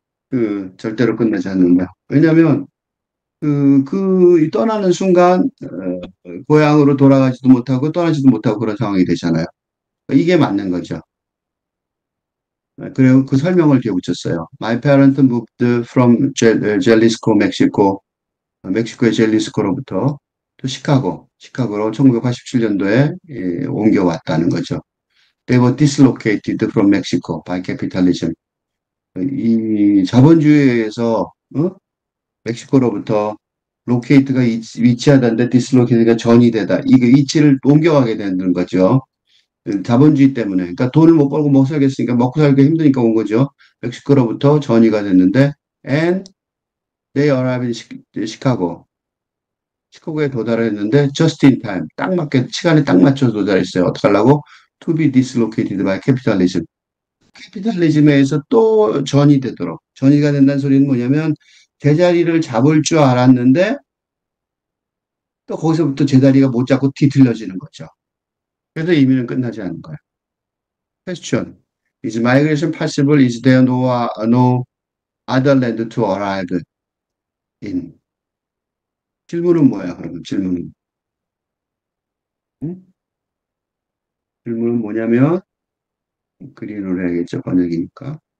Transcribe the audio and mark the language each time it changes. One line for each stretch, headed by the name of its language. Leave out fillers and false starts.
Korean: 그 절대로 끝나지 않는다. 왜냐하면 이 떠나는 순간 고향으로 돌아가지도 못하고 떠나지도 못하고 그런 상황이 되잖아요. 이게 맞는 거죠. 그리고 그 설명을 뒤에 붙였어요.
English: My parents moved from Jalisco, Mexico.
Korean: 멕시코의 젤리스코로부터 또 시카고로 1987년도에 옮겨왔다는 거죠.
English: They were dislocated from Mexico by capitalism.
Korean: 이 자본주의에서 멕시코로부터 로케이트가 위치하다는데 디슬로케이트가 전이되다. 이게 위치를 옮겨가게 되는 거죠. 자본주의 때문에. 그러니까 돈을 못 벌고 못 살겠으니까 먹고 살기 힘드니까 온 거죠. 멕시코로부터 전이가 됐는데
English: and they arrived in Chicago.
Korean: 시카고에 도달했는데
English: just in time
Korean: 딱 맞게 시간에 딱 맞춰서 도달했어요. 어떻게 하려고?
English: To be dislocated by capitalism.
Korean: 캐피탈리즘에 의해서 또 전이 되도록 전이가 된다는 소리는 뭐냐면 제자리를 잡을 줄 알았는데 또 거기서부터 제자리가 못 잡고 뒤틀려지는 거죠. 그래서 이민은 끝나지 않는 거예요.
English: Question. Is migration possible? Is there no other land to arrive in?
Korean: 질문은 뭐야, 그러면 질문은? 응? 질문은 뭐냐면 그린으로 해야겠죠, 번역이니까.